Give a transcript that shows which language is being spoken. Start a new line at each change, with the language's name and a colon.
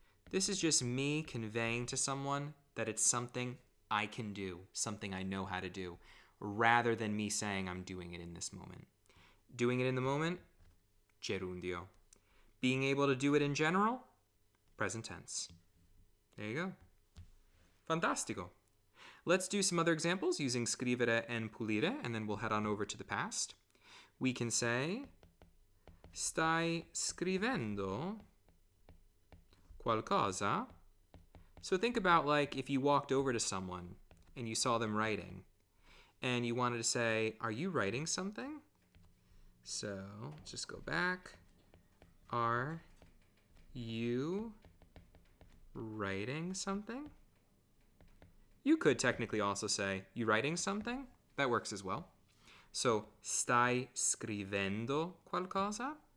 English: This is just me conveying to someone that it's something I can do, something I know how to do, rather than me saying I'm doing it in this moment. Doing it in the moment, gerundio. Being able to do it in general, present tense. There you go. Fantastico. Let's do some other examples using scrivere and pulire, and then we'll head on over to the past. We can say,
Italian: stai scrivendo qualcosa?
English: So think about like if you walked over to someone and you saw them writing, and you wanted to say, are you writing something? So let's just go back. Are you writing something? You could technically also say, you writing something? That works as well.
Italian: So, stai scrivendo qualcosa?